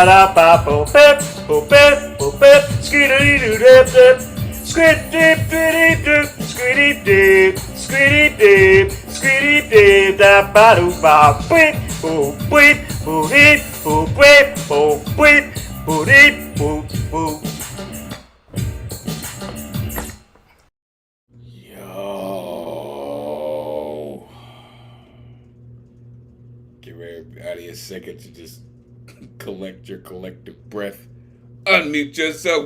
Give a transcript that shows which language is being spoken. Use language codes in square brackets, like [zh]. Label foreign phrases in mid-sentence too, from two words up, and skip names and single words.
[en] da ba bo bip, skidoo doo dip dip, skid dip dip dip, skiddy dip, skiddy dip, skiddy dip, da ba doo ba bip, boo bip, boo dip, boo bip, boo bip, boo dip, boo boo. Everybody a second to just collect your collective breath. Unmute yourself.